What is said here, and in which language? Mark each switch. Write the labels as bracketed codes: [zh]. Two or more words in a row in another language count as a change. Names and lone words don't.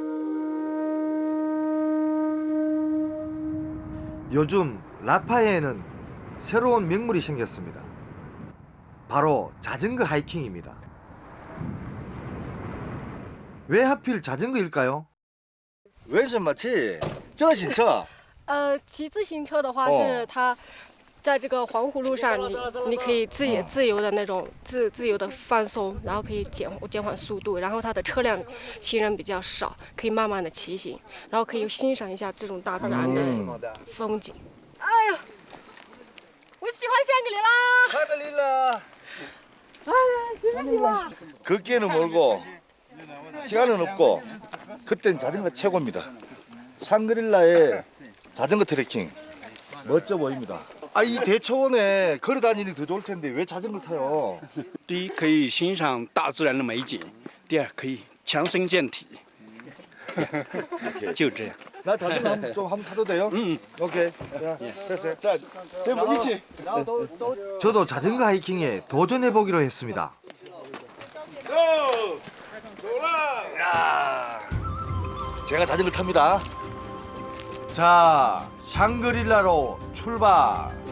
[ko] 요즘 라파에는 새로운 명물이 생겼습니다. 바로 자전거 하이킹입니다. 왜 하필 자전거일까요? [zh] 为什么骑自行车？骑自行车的话是它在这个环湖路上，你可以自由的那种自由的放松，然后可以减缓速度，然后它的车辆行人比较少，可以慢慢的骑行，然后可以欣赏一下这种大自然的风景。哎呀，我喜欢香格里拉！香格里拉。 [ko] 걷기에는 멀고 시간은 없고 그땐 자전거 최고입니다. 샹그릴라의 자전거 트레킹 멋져 보입니다. 아, 이 대초원에 걸어 다니는 더 좋을 텐데 왜 자전거 타요? [zh] 第一可以欣赏大自然的美景，第二可以强身健体。就这样。 [ko] 나 자전거 한번 타도 돼요? 오케이. 자, 됐어요. 자, 뭐 이치. 저도 자전거 하이킹에 도전해 보기로 했습니다. 야, 제가 자전거 탑니다. 자, 샹그릴라로 출발.